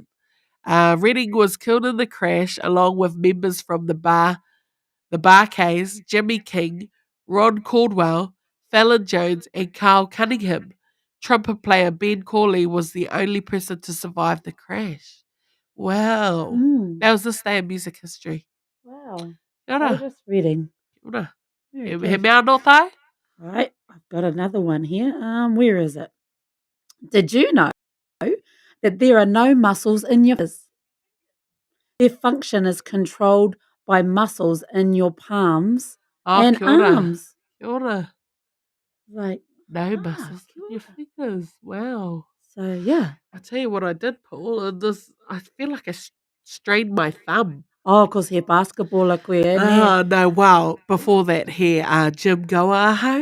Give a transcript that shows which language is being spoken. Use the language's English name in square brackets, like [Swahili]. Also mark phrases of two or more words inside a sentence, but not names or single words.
[English] Redding was killed in the crash along with members from the Bar-Kays, Jimmy King, Ron Caldwell, Fallon Jones, and Carl Cunningham. Trumpet player Ben Corley was the only person to survive the crash. Wow. That was this day in music history. Wow. [Māori] Kia ora. [English] Otis Redding. [Māori] Kia ora. [English] Very He good. [Māori] mea anō tai? [English] Right, I've got another one here. Where is it? Did you know that there are no muscles in your fingers? Their function is controlled by muscles in your palms and [Māori] Kia ora. [English] arms. [Māori] Kia ora. [English] Like, No muscles in your fingers. Wow. so yeah. I tell you what I did, Paul. I feel like I strained my thumb. Oh, because he basketballer queer. Oh, no, wow. Before that, here, Jim Goaho.